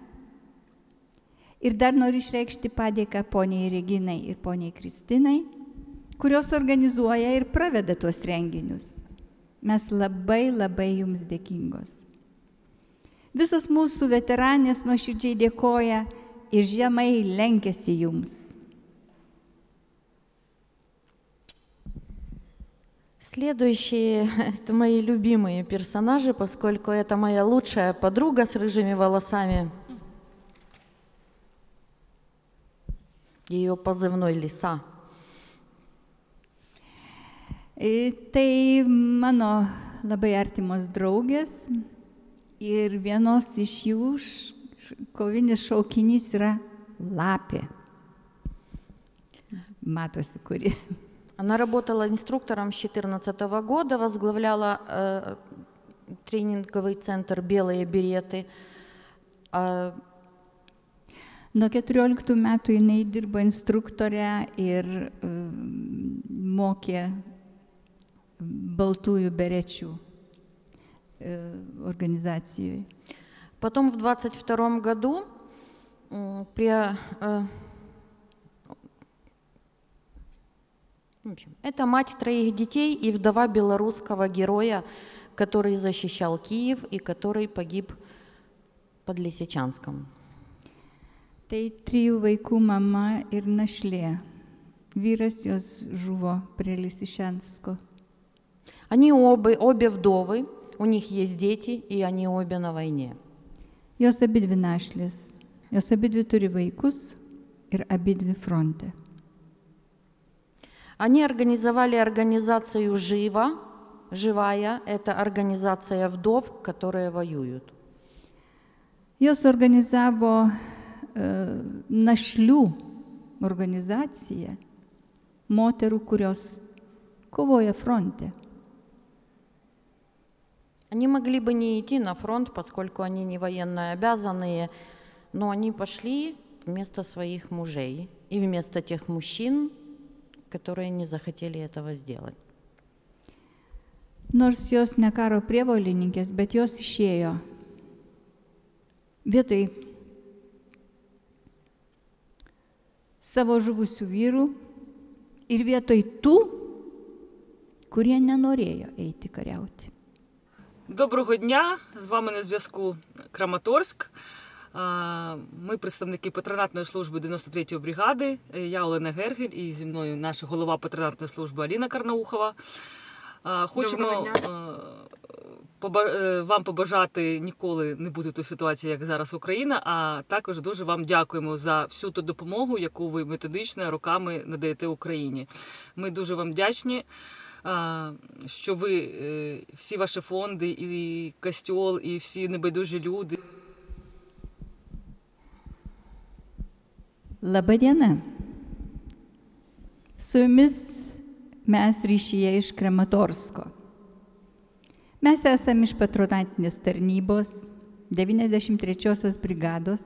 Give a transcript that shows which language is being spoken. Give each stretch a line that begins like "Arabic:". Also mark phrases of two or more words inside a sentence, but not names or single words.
Lithuanian: Ir dar noriu išreikšti padėką poniai Reginai ir poniai Kristinai, kurios organizuoja ir praveda tuos renginius. Mes labai jums dėkingos. Visos mūsų veteranės nuoširdžiai dėkoja ir žemai lenkiasi jums.
Russian: Следующие – это мои любимые персонажи, поскольку это моя лучшая подруга с рыжими волосами. Ее позывной «Лиса».
Lithuanian: Tai mano labai artimos draugės ir vienos iš jų kovinis šaukinys yra lapė. Matosi, kuri.
Russian: Она работала инструктором с 2014 года, возглавляла тренинговый центр «Белые береты».
Lithuanian: Nuo 14 metų jinai dirbo instruktorę ir mokė baltųjų berečių организацией.
Russian: Потом в 22 году это мать 3 детей и вдова белорусского героя, который защищал Киев и который погиб под Лисичанском.
Lithuanian: Tai 3 vaikų mama ir našlė. Vyras jos žuvo prie Lisičansko.
Russian: Они обе вдовы, у них есть дети, и они обе на войне.
Lithuanian: Jos abidvi našlės. Jos abidvi turi vaikus ir abidvi fronte.
Russian: Они организовали организацию «Живая» – это организация вдов, которые воюют.
Lithuanian: Jos organizavo našlių organizaciją moterų, kurios kovoja fronte.
Russian: Они могли бы не идти на фронт, поскольку они не военно обязанные, но они пошли вместо своих мужей и вместо тех мужчин, которые не захотели этого сделать.
Lithuanian: Nors jos ne karo prievolininkės, bet jos išėjo vietoj savo žuvusių vyrų ir vietoj tų, kurie неnorėjo eiti kariauti.
Ukrainian: Доброго дня! З вами на зв'язку Краматорськ. Ми представники патронатної служби 93-ї бригади. Я Олена Гергель і зі мною наша голова патронатної служби Аліна Карнаухова. Хочемо вам побажати ніколи не бути в тій ситуації, як зараз Україна, а також дуже вам дякуємо за всю ту допомогу, яку ви методично роками надаєте Україні. Ми дуже вам вдячні, що ви, всі ваші фонди, і Костьол, і всі небайдужі люди.
Lithuanian: Labą dieną. Su jumis mes ryšyje iš Kramatorsko. Mes esame iš patronatinės tarnybos 93-osios brigados.